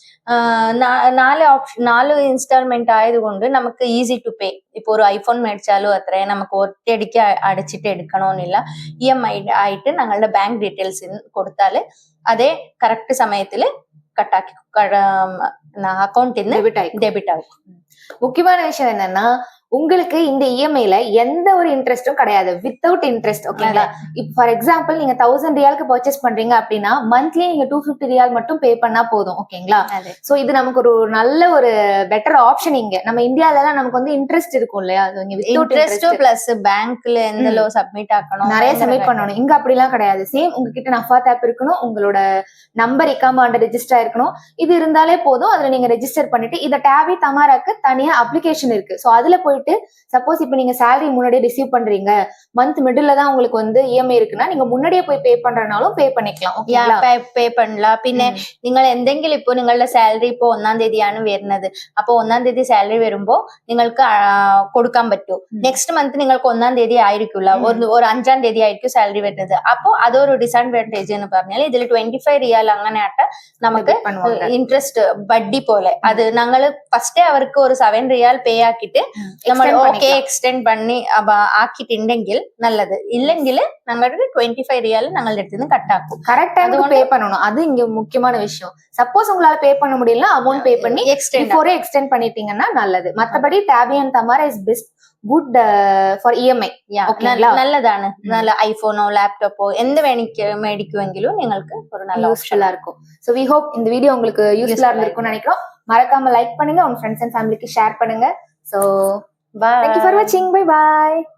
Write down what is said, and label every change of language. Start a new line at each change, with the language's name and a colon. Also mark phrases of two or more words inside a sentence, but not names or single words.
Malayalam: 4 ഇൻസ്റ്റാൾമെന്റ് ആയതുകൊണ്ട് നമുക്ക്
English: easy to pay.
Malayalam: ഇപ്പൊ ഒരു ഐഫോൺ മേടിച്ചാലും അത്രയും നമുക്ക് ഒറ്റയടിക്ക് അടച്ചിട്ട് എടുക്കണമെന്നില്ല. ഇഎംഐ ആയിട്ട് ഞങ്ങളുടെ ബാങ്ക് ഡീറ്റെയിൽസ് കൊടുത്താൽ അതേ കറക്റ്റ് സമയത്തിൽ കട്ടാക്കി അക്കൗണ്ടിൽ നിന്ന് ഡെബിറ്റ് ആகும்.
Tamil: முக்கியமான விஷயம் என்னன்னா, உங்களுக்கு இந்த இஎம்ஐல எந்த ஒரு இன்ட்ரெஸ்டும் கிடையாது,
English: without interest.
Tamil: ஓகேங்களா? இப்போ
English: for example
Tamil: நீங்க 1000 ரியாலுக்கு பர்ச்சேஸ் பண்றீங்க அப்படின்னா மந்த்லி நீங்க 250 ரியால் மட்டும் பே பண்ணா போதும். ஓகேங்களா? சோ இது நமக்கு ஒரு நல்ல ஒரு
English: better option.
Tamil: இங்க நம்ம இந்தியால எல்லாம் நமக்கு வந்து இன்ட்ரெஸ்ட் இருக்கும் இல்லையா?
English: interest plus
Tamil: பேங்க்ல எந்த லோ சப்மிட் ஆக்கணும், நிறைய சப்மிட் பண்ணணும். இங்க அப்படிலாம் கிடையாது. சேம் உங்ககிட்ட நஃபாத் ஆப் இருக்கணும், உங்களோட நம்பர் இக்காம
English: under register
Tamil: ஆயிருக்கணும். இது இருந்தாலே போதும். அதுல நீங்க ரெஜிஸ்டர் பண்ணிட்டு இத டாபி தமாராக்கு தனியா அப்ளிகேஷன் இருக்கு. சோ அதுல போயிட்டு சப்போஸ் இப்ப நீங்க சேலரி முன்னாடியே ரிசீவ் பண்றீங்க,
English: month middle
Tamil: தான் உங்களுக்கு வந்து இஎம்ஐ இருக்குன்னா நீங்க முன்னாடியே போய் பே பண்றனாலும் பே பண்ணிக்கலாம். പേ பண்ணலாம்.
Malayalam: പിന്നെ നിങ്ങൾ എന്തെങ്കിലും ഇപ്പോ നിങ്ങളുടെ സാലറി ഇപ്പോ 1-ാം തീയതിയാണ് വരുന്നത്. അപ്പൊ 1-ാം തീയതി സാലറി വരുമ്പോ നിങ്ങൾക്ക് കൊടുക്കാൻ പറ്റൂ.
English: next month
Malayalam: നിങ്ങൾക്ക് 1-ാം തീയതി ആയിരിക്കില്ല, ഒരു 5-ാം തീയതി ആയിരിക്കും സാലറി വരുന്നത്. അപ്പൊ അതൊരു ഡിസഡ്വാൻറ്റേജ് എന്ന് പറഞ്ഞാൽ ഇതിൽ 25 റിയാൽ അങ്ങനെയാട്ട് നമുക്ക് ഇൻട്രസ്റ്റ് വഡ്ഡി പോലെ അത് ഞങ്ങൾ ഫസ്റ്റ് അവർക്ക് ഒരു 7 റിയാൽ പേ ആക്കിയിട്ട് നമ്മൾ
English: okay extend
Malayalam: பண்ணி ஆக்கிட்டுണ്ടെങ്കിൽ நல்லது. இல்லைங்கில் ഞങ്ങളുടെ 25 ரியால் ഞങ്ങളുടെ അടുത്ത് നിന്ന് கட்டாக்கும்.
Tamil: கரெக்ட் டைமுக்கு பே பண்ணணும். அது இங்க முக்கியமான விஷயம். சப்போஸ் உங்களால பே பண்ண முடியல, அமௌண்ட் பே பண்ணி எக்ஸ்டெண்ட் பண்ணிட்டீங்கன்னா நல்லது.
English: மத்தபடி Tabby and Tamara is best good for EMI.
Malayalam: നല്ലതാണ്. നല്ല ഐഫോണോ ലാപ്ടോപ്പോ എന്ത് മേടിക്കുമെങ്കിലും നിങ്ങൾക്ക്
Tamil: ஒரு நல்ல யூஸ்ஃபுல்லா இருக்கும்.
English: so we hope
Tamil: இந்த வீடியோ உங்களுக்கு யூஸ்ஃபுல்லா இருந்திருக்கும்னு நினைக்கிறோம். மறக்காம லைக் பண்ணுங்க, உங்க
English: friends and family
Tamil: ஷேர் பண்ணுங்க.
English: So bye. Thank you for watching. Bye bye.